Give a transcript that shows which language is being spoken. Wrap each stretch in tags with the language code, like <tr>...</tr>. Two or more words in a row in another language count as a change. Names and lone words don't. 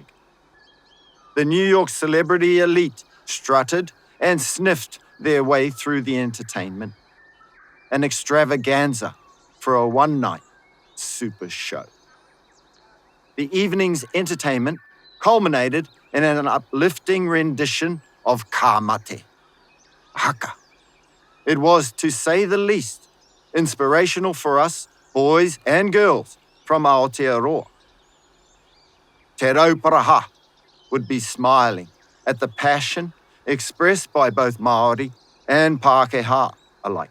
<en>The New York celebrity elite strutted and sniffed their way through the entertainment, an extravaganza for a one-night super show. The evening's entertainment culminated in an uplifting rendition of ka mate, haka. It was, to say the least, inspirational for us, boys and girls, from Aotearoa. Te Rauparaha would be smiling at the passion expressed by both Māori and Pākehā alike.</en>